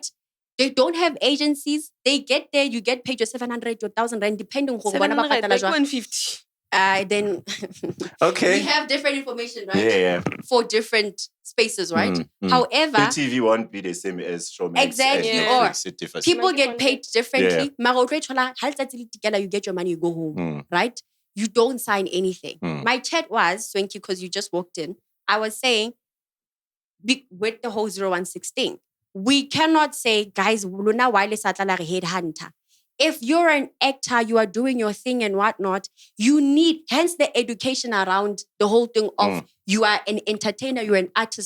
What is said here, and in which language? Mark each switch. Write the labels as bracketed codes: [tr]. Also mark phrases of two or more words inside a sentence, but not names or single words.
[en] They don't have agencies. They get there, you get paid your 700, your 1,000 rand, depending on 700, like 150. then Okay. we have different information, right? Yeah. For different spaces, right? However, TV won't be the same as Showmax. Exactly, and or Netflix. It differs. people Like get it paid differently. [st] Mara o tlo e thola, ha letsatsi le tikela, [en] you get your money, you go home, right? You don't sign anything. My chat was, Swanky, because you just walked in, I was saying, with the whole 0116, we cannot say, guys, [st] Luna Wile Satlala [en] headhunter. If you're an actor, you are doing your thing and whatnot, you need, hence the education around the whole thing of you are an entertainer, you're an artist.